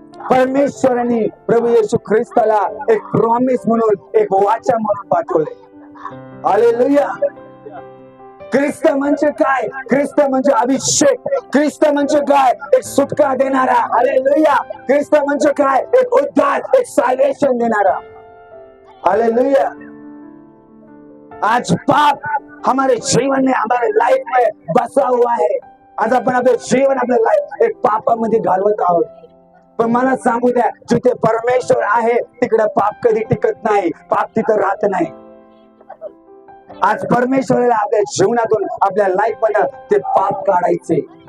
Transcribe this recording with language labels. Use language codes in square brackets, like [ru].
[mr] परमेश्वराने प्रभू येशू ख्रिस्ताला एक प्रॉमिस म्हणून एक वाचा म्हणून पाठवले. हालेलुया. ख्रिस्त म्हणजे काय? ख्रिस्त म्हणजे अभिषेक. ख्रिस्त म्हणजे काय? एक सुटका देणारा. हालेलुया. ख्रिस्त म्हणजे काय? एक उद्धार, एक साल्वेशन देणारा. हालेलुया. [hi] आज पाप हमारे जीवन में हमारे लाइफ में बसा हुआ है. [mr] आज आपण आपलं जीवन आपलं लाईफ एक पापामध्ये घालवत आहोत. पण मला सांगू द्या जिथे परमेश्वर आहे तिकडे पाप कधी टिकत नाही, पाप तिथं राहत नाही. आज परमेश्वराला आपल्या जीवनातून आपल्या लाईफ मध्ये ते पाप काढायचे.